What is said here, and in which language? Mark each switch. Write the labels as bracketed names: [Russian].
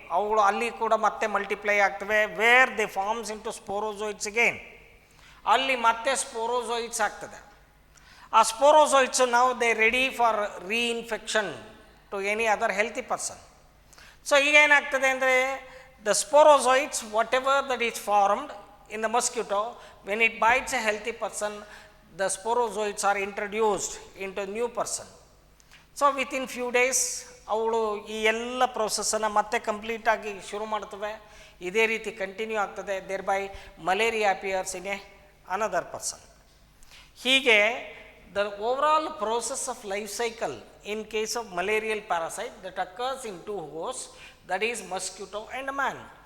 [Kannada] ಅವುಗಳು ಅಲ್ಲಿ ಕೂಡ ಮತ್ತೆ ಮಲ್ಟಿಪ್ಲೈ ಆಗ್ತವೆ. [English] Where they forms into sporozoites again. [Kannada] ಅಲ್ಲಿ ಮತ್ತೆ ಸ್ಪೋರೋಝೋಯಿಟ್ಸ್ ಆಗ್ತದೆ. [English] ಆ ಸ್ಪೋರೋಝೋಯಿಟ್ಸು ನಾವು they ready for reinfection to any other healthy person. [Kannada] So ಈಗ ಏನಾಗ್ತದೆ ಅಂದರೆ [English] The sporozoites whatever that is formed in the mosquito, when it bites a healthy person, the sporozoites are introduced into a new person. So within few days [Kannada] ಅವಳು ಈ ಎಲ್ಲ ಪ್ರೋಸೆಸ್ಸನ್ನು ಮತ್ತೆ ಕಂಪ್ಲೀಟಾಗಿ ಶುರು ಮಾಡ್ತವೆ. ಇದೇ ರೀತಿ ಕಂಟಿನ್ಯೂ ಆಗ್ತದೆ. [English] Thereby malaria appears in a another person. ಹೀಗೆ the overall process of life cycle in case of malarial parasite that occurs in 2 hosts, that is mosquito and man.